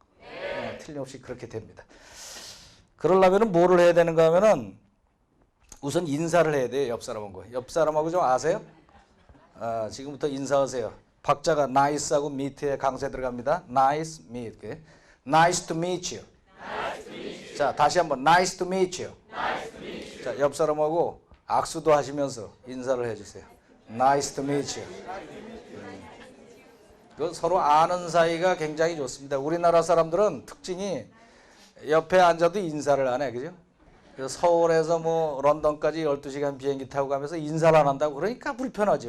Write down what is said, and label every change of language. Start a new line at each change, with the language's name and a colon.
Korean: 네, 틀림없이 그렇게 됩니다. 그러려면 뭐를 해야 되는가 하면은 우선 인사를 해야 돼요. 옆 사람하고. 옆 사람하고 좀 아세요? 지금부터 인사하세요. 박자가 nice하고 meet에 강세 들어갑니다.
English: nice, meet. nice to meet you.
Korean: 자, 다시 한번
English: nice to meet you.
Korean: 자, 옆 사람하고 악수도 하시면서 인사를 해주세요.
English: nice to meet you.
Korean: 그 서로 아는 사이가 굉장히 좋습니다. 우리나라 사람들은 특징이 옆에 앉아도 인사를 안 해, 그죠? 그래서 서울에서 뭐 런던까지 12시간 비행기 타고 가면서 인사를 안 한다고 그러니까 불편하지.